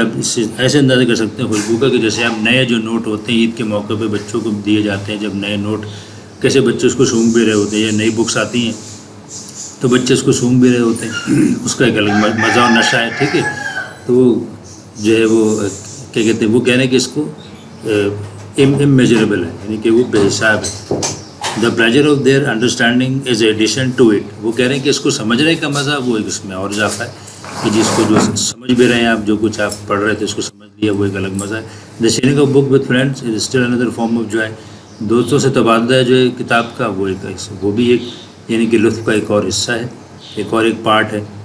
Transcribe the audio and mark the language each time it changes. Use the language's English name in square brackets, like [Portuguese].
[Urdu] آپ اس سے ایسے اندازہ کر سکتے ہیں خوشبو کا, کہ جیسے آپ نئے جو نوٹ ہوتے ہیں عید کے موقع پہ بچوں کو دیے جاتے ہیں, جب نئے نوٹ, کیسے بچے اس کو سونگھ بھی رہے ہوتے ہیں, یا نئی بکس آتی ہیں تو بچے اس کو سونگھ بھی رہے ہوتے ہیں, اس کا ایک الگ مزہ اور نشہ ہے. ٹھیک ہے, تو وہ جو ہے وہ کیا کہتے ہیں, وہ کہہ رہے ہیں کہ اس کو immeasurable ہے, یعنی کہ وہ بے حساب ہے. [English] The pleasure of their understanding is addition to it. [Urdu] وہ کہہ رہے ہیں کہ اس کو سمجھنے کا مزہ وہ ایک اس میں اور اضافہ ہے, کہ جس کو جو سمجھ بھی رہے ہیں آپ, جو کچھ آپ پڑھ رہے تھے اس کو سمجھ لیا, وہ ایک الگ مزہ ہے. [English] The sharing of book with friends is still another form of joy. [Urdu] دوستوں سے تبادلہ ہے جو ہے کتاب کا, وہ بھی ایک یعنی کہ لطف کا ایک اور حصہ ہے, ایک اور ایک پارٹ ہے.